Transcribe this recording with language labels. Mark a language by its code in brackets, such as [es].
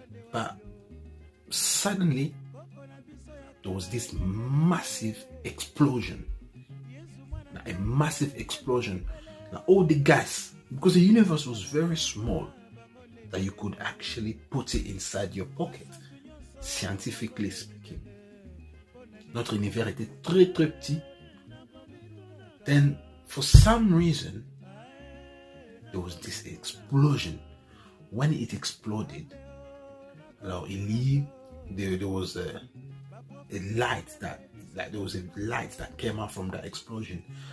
[en] But suddenly, there was this massive explosion. A massive explosion. All the gas, because the universe was very small, that you could actually put it inside your pocket, scientifically speaking. [fr] Notre univers était très très petit. [en] Then, for some reason, there was this explosion. When it exploded, there was a light that came out from that explosion.